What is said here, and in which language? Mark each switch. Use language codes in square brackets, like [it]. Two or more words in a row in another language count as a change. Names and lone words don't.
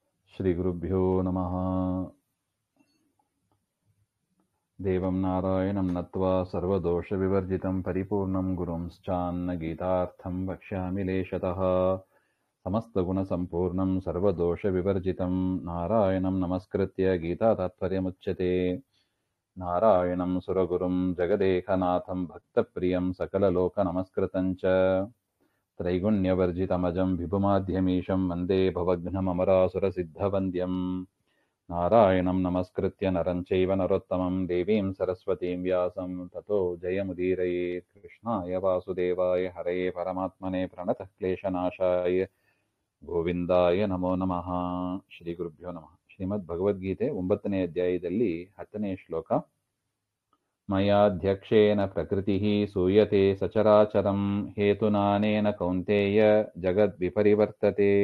[sa] ಶ್ರೀಗುರುಭ್ಯೋ ನಮಃ. ದೇವಂ ನಾರಾಯಣಂ ನತ್ವಾ ಸರ್ವದೋಷವಿವರ್ಜಿತಂ ಪರಿಪೂರ್ಣಂ ಗುರುಂಶ್ಚಾನ್ನ ಗೀತಾರ್ಥಂ ವಕ್ಷ್ಯಾಮಿ ಲೇಶತಃ. ಸಮಸ್ತಗುಣಸಂಪೂರ್ಣಂ ಸರ್ವದೋಷವಿವರ್ಜಿತಂ ನಾರಾಯಣಂ ನಮಸ್ಕೃತ್ಯ ಗೀತಾತಾತ್ಪರ್ಯಮುಚ್ಯತೆ. ನಾರಾಯಣಂ ಸುರಗುರುಂ ಜಗದೇಕನಾಥಂ ಭಕ್ತಪ್ರಿಯಂ ಸಕಲಲೋಕನಮಸ್ಕೃತಂ ಚ ತ್ರೈಗುಣ್ಯವರ್ಜಿತಮಜಂ ವಿಭುಮಾದ್ಯಮೀಶಂ ವಂದೇ ಭವಘ್ನಮಮರಾಸುರಸಿದ್ಧವಂದ್ಯಂ. ನಾರಾಯಣಂ ನಮಸ್ಕೃತ್ಯ ನರಂ ಚೈವ ನರೋತ್ತಮಂ ದೇವೀಂ ಸರಸ್ವತೀಂ ವ್ಯಾಸಂ ತತೋ ಜಯಮುದೀರಯೇತ್. ಕೃಷ್ಣಾಯ ವಾಸುದೇವಾಯ ಹರಯೇ ಪರಮಾತ್ಮನೇ ಪ್ರಣತಃ ಕ್ಲೇಶನಾಶಾಯ ಗೋವಿಂದಾಯ ನಮೋ ನಮಃ. ಶ್ರೀ ಗುರುಭ್ಯೋ ನಮಃ. [kn] ಶ್ರೀಮದ್ ಭಗವದ್ಗೀತೆ 9ನೇ ಅಧ್ಯಾಯದಲ್ಲಿ 10ನೇ ಶ್ಲೋಕ. [sa] ಮಯಾಧ್ಯಕ್ಷೇನ ಪ್ರಕೃತಿಃ ಸೂಯತೆ ಸಚರಾಚರಂ ಹೇತುನಾನೇನ ಕೌಂತೇಯ ಜಗದ್ವಿಪರಿವರ್ತತೆ.